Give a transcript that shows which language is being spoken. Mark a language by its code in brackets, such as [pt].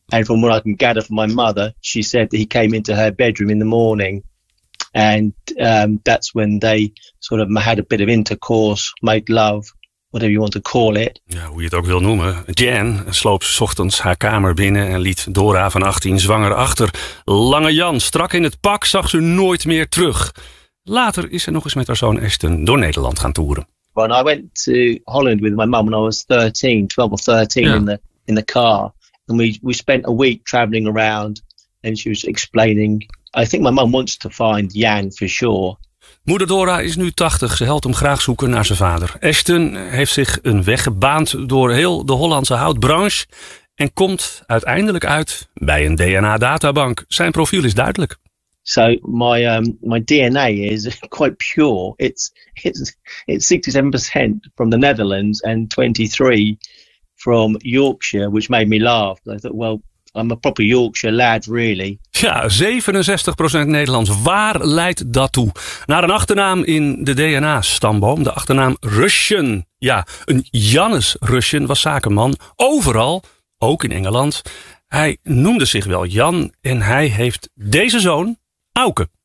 [en] And from what I can gather from my mother, she said that he came into her bedroom in the morning. And that's when they sort of had a bit of intercourse, made love, whatever you want to call it. [nl] Ja, hoe je het ook wil noemen. Jan sloop 's ochtends haar kamer binnen en liet Dora van 18 zwanger achter. Lange Jan, strak in het pak, zag ze nooit meer terug. Later is ze nog eens met haar zoon Ashton door Nederland gaan toeren. [en] When I went to Holland with my mum when I was 12 or 13, ja. in the car, and we spent a week traveling around, and she was explaining. I think my mum wants to find Jan for sure. [nl] Moeder Dora is nu 80. Ze helpt hem graag zoeken naar zijn vader. Ashton heeft zich een weg gebaand door heel de Hollandse houtbranche en komt uiteindelijk uit bij een DNA-databank. Zijn profiel is duidelijk. [en] So my DNA is quite pure. It's 67% from the Netherlands and 23% from Yorkshire, which made me laugh. I thought, well, I'm a proper Yorkshire lad, really. [nl] Ja, 67% Nederlands. Waar leidt dat toe? Naar een achternaam in de DNA-stamboom. De achternaam Russian. Ja, een Jannes Russian was zakenman. Overal, ook in Engeland. Hij noemde zich wel Jan. En hij heeft deze zoon, Auke.